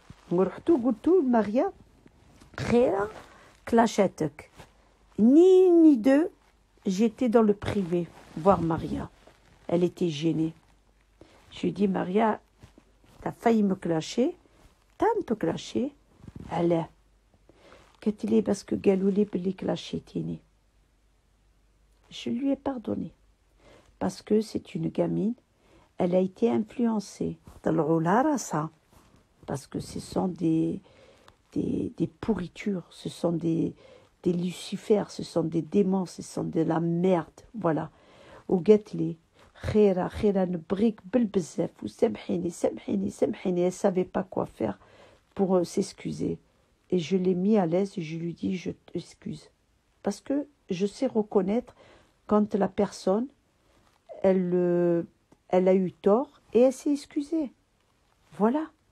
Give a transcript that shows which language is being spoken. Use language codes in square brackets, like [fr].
[ar] ورحتو قلتو لماريا خيرة كلاشاتك. [fr] Ni deux, j'étais dans le privé voir Maria. Elle était gênée. Je lui ai dit, Maria, t'as failli me clasher, t'as un peu clashé. Elle [ar] قالت لي [fr] parce que [ar] قالوا لي بلي clashétini. [fr] Je lui ai pardonné parce que c'est une gamine, elle a été influencée [ar] طلعوا [fr] ça parce que ce sont des pourritures, ce sont des lucifères, ce sont des démons, ce sont de la merde, voilà. [ar] وقالت لي خيرة نبغيك بالبزاف وسامحيني. [fr] Elle savait pas quoi faire pour s'excuser. Et je l'ai mis à l'aise et je lui dis je t'excuse. Parce que je sais reconnaître quand la personne, elle a eu tort et elle s'est excusée. Voilà.